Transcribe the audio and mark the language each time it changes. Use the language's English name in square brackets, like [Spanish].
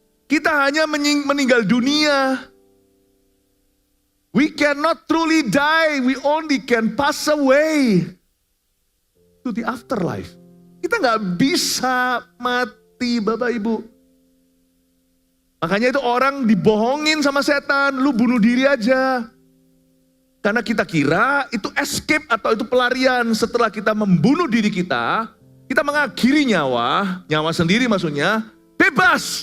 [Indonesian] Kita hanya meninggal dunia. [English] We cannot truly die. We only can pass away to the afterlife. [Indonesian] Kita nggak bisa mati, Bapak Ibu. Makanya itu orang dibohongin sama setan, lu bunuh diri aja. Karena kita kira itu escape atau itu pelarian. Setelah kita membunuh diri kita mengakhiri nyawa sendiri maksudnya, bebas.